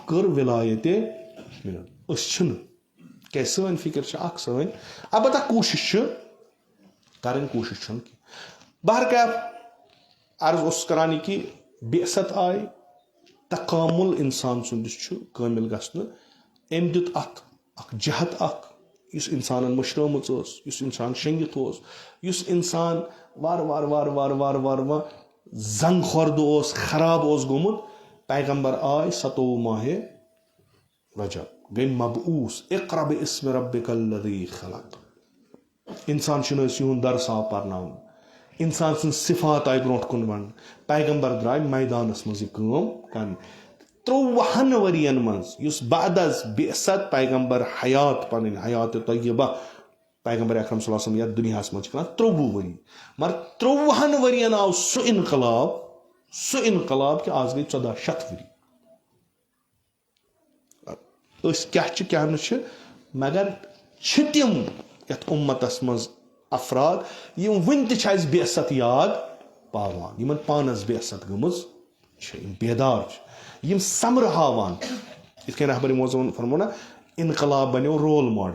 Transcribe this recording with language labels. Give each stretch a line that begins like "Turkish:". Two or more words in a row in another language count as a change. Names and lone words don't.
Kashmiri: کٔر ولایتہِ أسۍ چھِنہٕ کیازِ سٲنۍ فِکر چھِ اکھ سٲنۍ البتہ کوٗشش چھِ کرٕنۍ کوٗشش چھُنہٕ کینٛہہ بہرکیف عرض اوسُس کران یہِ کہِ بعثت آیہِ تکامُل انسان سُنٛد یُس چھُ کٲمِل گژھنہٕ أمۍ دیُت اتھ اکھ جہت اکھ یُس انسانن مٔشرٲمٕژ ٲس یُس انسان شٔنگِتھ اوس یُس انسان وارٕ زنگ خوردٕ اوس خراب اوس گوٚمُت پیغمبر آے 27 ماہِ رجب گٔے مبعوث
Arabic: اقرأ باسم ربک الذی خلق
Kashmiri: انسان چھُنہٕ أسۍ یِہُنٛد درس آو پرناونہٕ انسان سٕنٛز صفات آیہِ برونٛٹھ کُن وننہٕ پیغمبر درٛاے میدانس منٛز یہِ کٲم کرنہِ 30 ؤرین منٛز یُس بعد از بعثت پیغمبر حیات پنٕنۍ حیات طیبہ پیغمبر اکرم
Arabic: صلی اللہ علیہ وسلم
Kashmiri: یتھ دُنیاہس منٛز چھِ کران 30 ؤری مگر 30 ؤرین آو سُہ انقلاب کہِ آز گٔے 1400 ؤری أسۍ کیاہ چھِ کیاہ نہٕ چھِ مگر چھِ تِم یتھ اُمتس منٛز افراد یِم وُنہِ تہِ چھِ اَسہِ بعثت یاد پاوان یِمن پانس بعثت گٔمٕژ چھِ یِم بیدار چھِ یِم سمرٕ ہاوان یِتھ کٔنۍ رہبر معظم فرمو نہ انقلاب بنیو رول